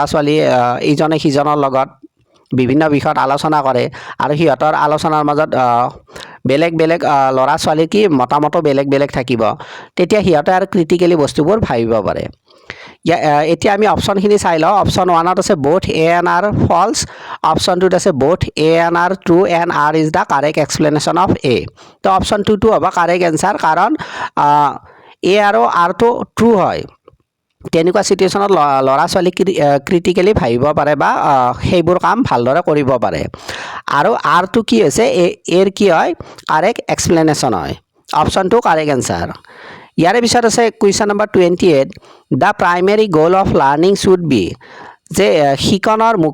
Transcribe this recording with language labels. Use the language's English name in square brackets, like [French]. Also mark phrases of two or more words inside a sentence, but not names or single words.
[Assamese] ছোৱালীয়ে ইজনে সিজনৰ লগত বিভিন্ন বিষয়ত আলোচনা কৰে আৰু সিহঁতৰ আলোচনাৰ মাজত বেলেগ ল'ৰা ছোৱালীৰ কি মতামতো বেলেগ থাকিব তেতিয়া সিহঁতে আৰু ক্ৰিটিকেলি বস্তুবোৰ ভাবিব পাৰে এতিয়া আমি অপশ্যনখিনি চাই লওঁ অপশ্যন 1ত আছে [English] both A and R false [Assamese] অপশ্যন 2ত আছে [English] both A and R true and R is the correct explanation of A [Assamese] তো অপশ্যন 2টো হ'ব [English] correct answer [Assamese] কাৰণ A আৰু Rটো ট্ৰু হয় তেনেকুৱা চিটুৱেশ্যনত ল'ৰা ছোৱালী ক্ৰিটিকেলি ভাবিব পাৰে বা সেইবোৰ কাম ভালদৰে কৰিব পাৰে আৰু আৰটো কি হৈছে এৰ কি হয় [English] correct explanation [Assamese] হয় অপশ্যনটো [English] correct answer [Assamese] ইয়াৰে পিছত আছে কুৱেশ্যন নম্বৰ 28 [English] the primary goal of learning should be [Assamese] যে শিকনৰ